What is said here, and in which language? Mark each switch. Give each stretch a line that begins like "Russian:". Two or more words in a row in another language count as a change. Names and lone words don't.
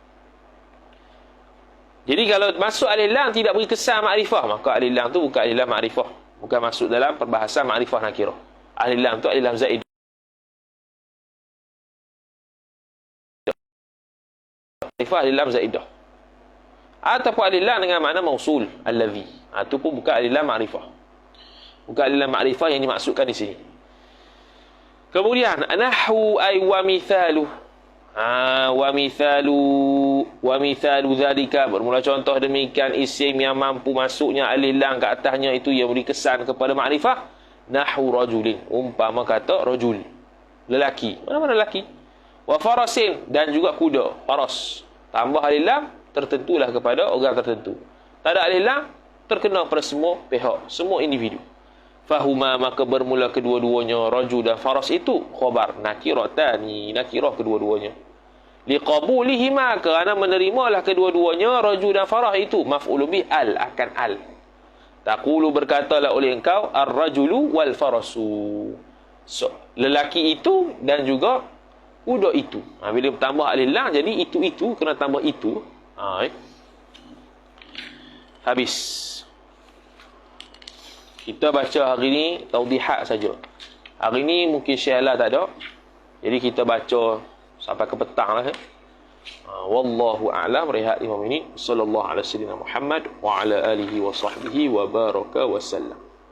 Malay: Jadi kalau masuk alif lam tidak beri kesan ma'rifah, maka alif lam tu bukan alif lam ma'rifah, bukan masuk dalam perbahasan ma'rifah nakirah. Alif lam tu alif lam zaid. Ma'rifah alif lam zaidah. Ataupun alif lam dengan makna mausul, allazi. Itu pun bukan alif lam ma'rifah. Bukan alif lam ma'rifah yang dimaksudkan di sini.
Arabic: Kemudian نحو أي ومثال. ومثال ذلك,
Malay: bermula contoh demikian isim yang mampu masuknya alif lam ke atasnya itu, yang beri kesan kepada makrifah.
Arabic: نحو رجل,
Malay: umpama kata rajul. lelaki. Mana-mana lelaki.
Arabic: وفرس,
Malay: dan juga kuda, faras. Tambah alif lam, tertentulah kepada orang tertentu. Tak ada alif lam, terkena pada semua pihak, semua individu. Fahuma, maka bermula kedua-duanya, rajul dan faras itu khabar nakiratani, nakirah kedua-duanya. Liqabulihima, kerana menerimalah kedua-duanya rajul dan faras itu,
Arabic: مفعول به
Malay: al, akan al. Taqulu, berkatalah oleh engkau,
Arabic: الرجل والفرس,
Malay: so, lelaki itu dan juga kuda itu. Bila tambah alif lam, jadi itu kena tambah itu. Habis. Kita baca hari ni taudihat saja. Hari ni mungkin syalah tak ada. Jadi kita baca sampai ke petang lah.
Arabic: والله أعلم.
Malay: Rehat 5 minit.
Arabic: صلى الله عليه وسلم محمد وعلى آله وصحبه وبارك وسلم.